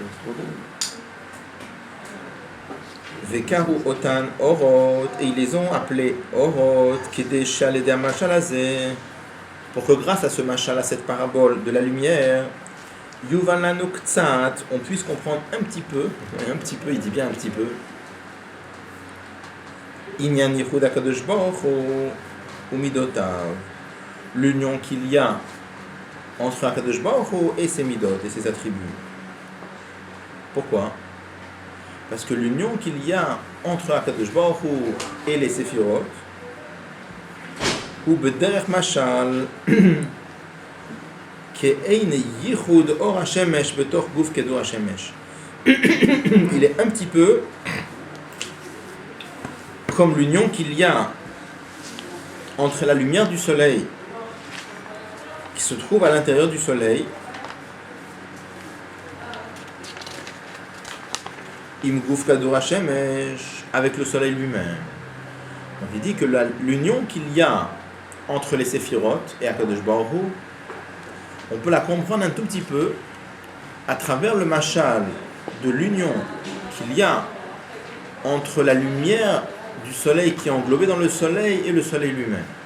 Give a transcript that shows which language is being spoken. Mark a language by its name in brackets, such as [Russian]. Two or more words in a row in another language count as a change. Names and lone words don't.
[Hebrew] וקראו אותן אורות, [French] et ils les ont appelés [Hebrew] Orot, כדי שנדע משל הזה, [French] pour que grâce à ce mashal, à cette parabole de la lumière, [Hebrew] יובן לנו קצת, [French] on puisse comprendre un petit peu, il dit bien un petit peu, [Hebrew] ענין יחוד הקדוש ברוך הוא ומדותיו, [French] l'union qu'il y a entre HaKadosh Baruch Hu et ses midot et ses attributs. Pourquoi? Parce que l'union qu'il y a entre HaKadosh Baruch Hu et les Séphirot, [Hebrew] הוא בדרך משל כעין יחוד אור השמש בתוך גוף כדור השמש. [French] Il est un petit peu comme l'union qu'il y a entre la lumière du soleil qui se trouve à l'intérieur du soleil, [Hebrew] עם גוף כדור השמש, [French] avec le soleil lui-même. Donc il dit que l'union qu'il y a entre les séphirotes et HaKadosh Baruch Hu, on peut la comprendre un tout petit peu à travers le mashal de l'union qu'il y a entre la lumière du soleil qui est englobée dans le soleil et le soleil lui-même.